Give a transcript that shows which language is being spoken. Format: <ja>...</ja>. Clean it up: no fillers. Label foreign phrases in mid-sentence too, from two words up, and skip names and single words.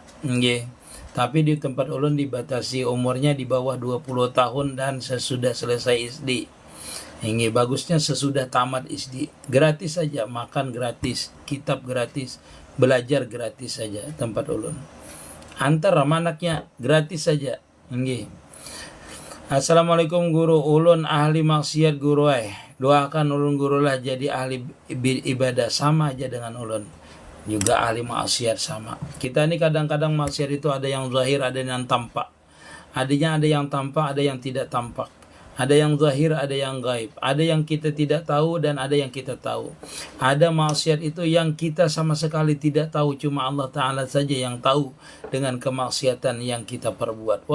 <id>Tapi di tempat ulun dibatasi umurnya di bawah 20 tahun dan sesudah selesai SD. Bagusnya sesudah tamat SD. Gratis saja, makan gratis, kitab gratis, belajar gratis saja tempat ulun. Antar sama anaknya gratis saja. Assalamualaikum guru, ulun ahli maksiat guru doakan ulun guru lah jadi ahli ibadah, sama aja dengan ulun juga ahli maksiat sama. Kita ini kadang-kadang maksiat itu ada yang zahir, ada yang tampak. Ada yang tampak, ada yang tidak tampak. Ada yang zahir, ada yang gaib. Ada yang kita tidak tahu dan ada yang kita tahu. Ada maksiat itu yang kita sama sekali tidak tahu, cuma Allah Ta'ala saja yang tahu dengan kemaksiatan yang kita perbuat.</id>